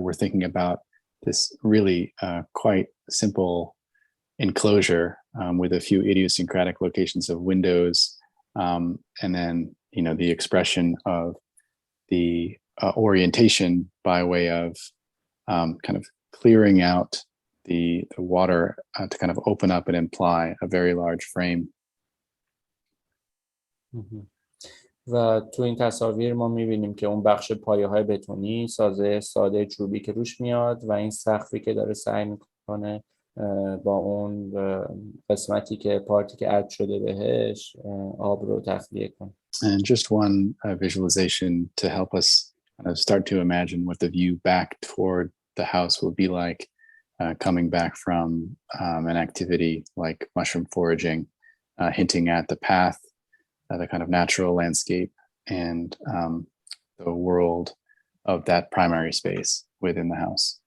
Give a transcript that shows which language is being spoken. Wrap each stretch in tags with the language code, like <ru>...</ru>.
<en>We're thinking about this really quite simple enclosure with a few idiosyncratic locations of windows, and then the expression of the orientation by way of kind of clearing out the water to kind of open up and imply a very large frame.</en> <fa>و تو این تصاویر ما می‌بینیم که اون بخش پایه‌های بتونی، سازه ساده چوبی که روش میاد و این سقفی که داره سعی میکنه با اون قسمتی که پارتی که اد شده بهش آب رو تخلیه کنه.</fa> <en>And just one visualization to help us kind of start to imagine what the view back toward the house will be like coming back from an activity like mushroom foraging, hinting at the path, the kind of natural landscape, and the world of that primary space within the house.</en>